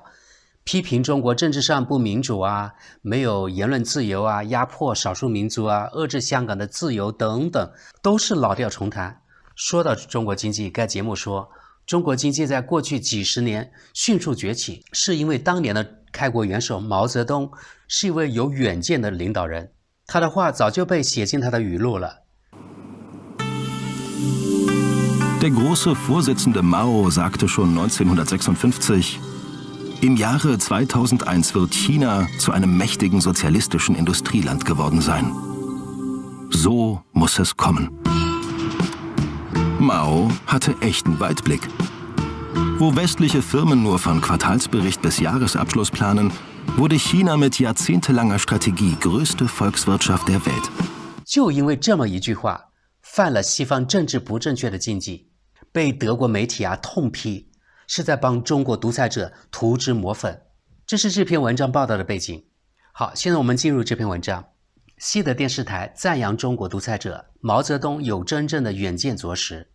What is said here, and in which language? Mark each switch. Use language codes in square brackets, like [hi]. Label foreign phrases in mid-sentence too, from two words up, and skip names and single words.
[zh] 批评中国政治上不民主啊，没有言论自由啊，压迫少数民族啊，遏制香港的自由等等，都是老调重弹。说到中国经济，该节目说，中国经济在过去几十年迅速崛起，是因为当年的开国元首毛泽东是一位有远见的领导人，他的话早就被写进他的语录了。 [de] Der große Vorsitzende Mao sagte schon 1956, im Jahre 2001 wird China zu einem mächtigen sozialistischen Industrieland geworden sein. So muss es kommen. Mao hatte echten Weitblick. Wo westliche Firmen nur von Quartalsbericht bis Jahresabschluss planen, wurde China mit jahrzehntelanger Strategie größte Volkswirtschaft der Welt. [zh] 就因为这么一句话，犯了西方政治不正确的禁忌，被德国媒体痛批，是在帮中国独裁者涂脂抹粉。这是这篇文章报道的背景。好，现在我们进入这篇文章。西德电视台赞扬中国独裁者毛泽东有真正的远见卓识。